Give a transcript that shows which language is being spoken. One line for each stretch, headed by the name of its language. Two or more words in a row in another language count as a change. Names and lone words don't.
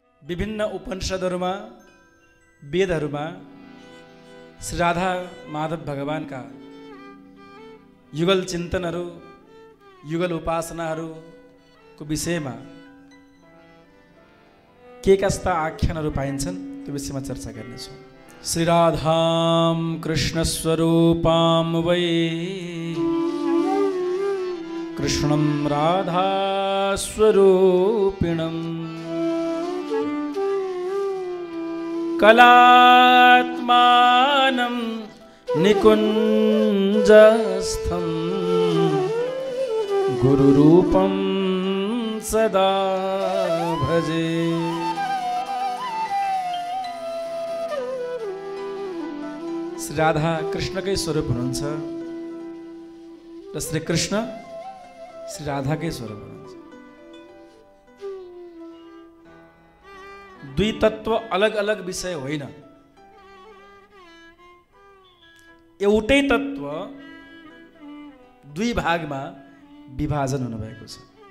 Nepali: विभिन्न उपनिषदहरूमा वेदहरूमा श्री राधा माधव भगवानका युगल चिन्तनहरू युगल उपासनाहरूको विषयमा के कस्ता आख्यानहरू पाइन्छन् त्यो विषयमा चर्चा गर्नेछौँ।
Sanskrit: श्री राधाम कृष्ण स्वरूपाम वै कृष्णं राधा स्वरूपिणं कलात्मानं निकुञ्जस्थं गुरुरूपं सदा भजे।
Nepali: श्री राधा कृष्णकै स्वरूप हुनुहुन्छ र श्री कृष्ण श्री राधाकै स्वरूप हुनुहुन्छ। दुई तत्व अलग अलग विषय होइन, एउटै तत्व दुई भागमा विभाजन हुनुभएको छ।